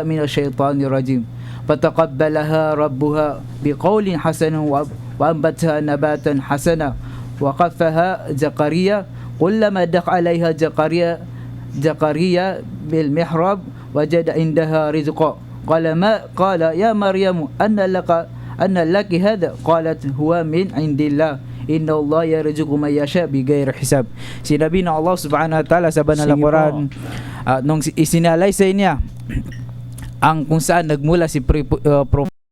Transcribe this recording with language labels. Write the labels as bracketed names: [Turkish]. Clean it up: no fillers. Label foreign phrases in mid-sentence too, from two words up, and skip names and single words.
[Arabic] من الشيطان الرجيم فتقبلها ربها بقول حسن وأنبتها نباتا حسنا وقفها زكريا كلما دخل عليها زكريا بالمحراب وجد عندها رزقا قال يا مريم أن لك هذا قالت هو من عند الله إن الله يرزق من يشاء بغير حساب. [Filipino] Sinabi ng Allah [Arabic] سبحانه وتعالى [Filipino] sa banal na Quran, nung isinalaysay niya ang kung saan nagmula si